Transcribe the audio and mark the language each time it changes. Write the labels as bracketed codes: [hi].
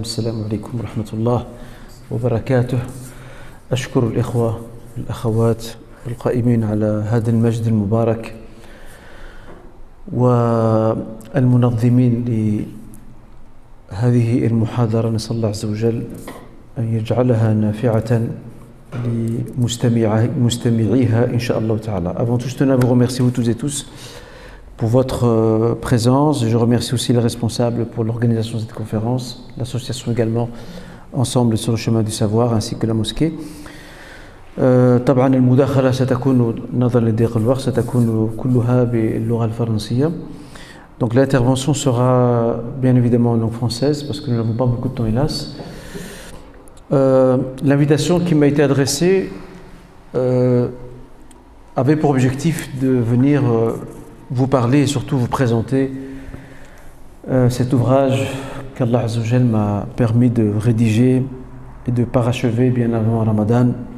[ar] السلام عليكم ورحمة الله وبركاته. أشكر الإخوة والأخوات القائمين على هذا المجد المبارك والمنظمين لهذه المحاضرة. نسأل الله عز وجل أن يجعلها نافعة لمستمعيها إن شاء الله تعالى. [fr] Avant tout, je tenais à vous remercier vous tous et tous pour votre présence. Je remercie aussi les responsables pour l'organisation de cette conférence, l'association également Ensemble sur le chemin du savoir, ainsi que la mosquée. [ar] طبعا المداخلة ستكون نظرا لضيق الوقت ستكون كلها باللغة الفرنسية. [fr] Donc l'intervention sera bien évidemment en langue française parce que nous n'avons pas beaucoup de temps hélas. L'invitation qui m'a été adressée avait pour objectif de venir vous parler et surtout vous présenter cet ouvrage qu'Allah Azza wa Jal m'a permis de rédiger et de parachever bien avant Ramadan.